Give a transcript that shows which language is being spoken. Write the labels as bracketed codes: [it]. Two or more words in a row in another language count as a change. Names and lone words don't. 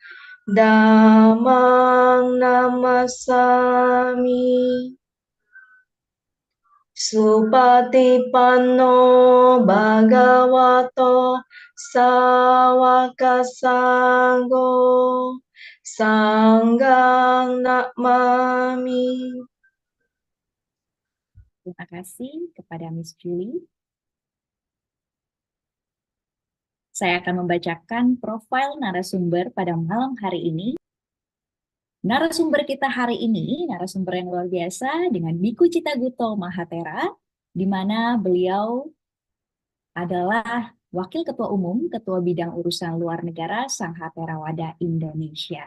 [pi] Dhammang Namasami Supatipanno Bhagavato Sawaka Sanggo Sanggang Namami. [id] Terima kasih kepada Miss Julie. Saya akan membacakan profil narasumber pada malam hari ini. Narasumber kita hari ini, narasumber yang luar biasa dengan Biku Citaguto Mahatera, di mana beliau adalah Wakil Ketua Umum, Ketua Bidang Urusan Luar Negara Sangha Theravada Indonesia.